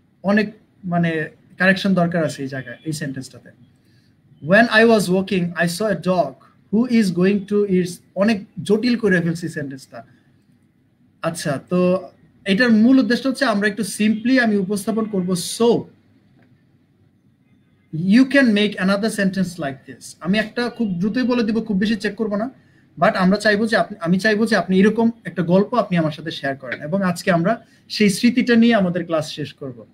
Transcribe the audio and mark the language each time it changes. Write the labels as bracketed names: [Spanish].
[Bangla] অনেক মানে কারেকশন দরকার আছে এই জায়গায়, এই সেন্টেন্সটাতে। [English] When I was walking, I saw a dog who is going to its, [Bangla] অনেক জটিল করে ফেলছি সেন্টেন্সটা। আচ্ছা, তো এটার মূল উদ্দেশ্য হচ্ছে আমরা একটু সিম্পলি আমি উপস্থাপন করব। [English] So you can make another sentence like this. [Bangla] আমি একটা খুব দ্রুতই বলে দিব, খুব বেশি চেক করব না, বাট আমি চাইবো যে আপনি এরকম একটা গল্প আপনি আমার সাথে শেয়ার করেন, এবং আজকে আমরা সেই স্মৃতিটা নিয়ে আমাদের ক্লাস শেষ করব।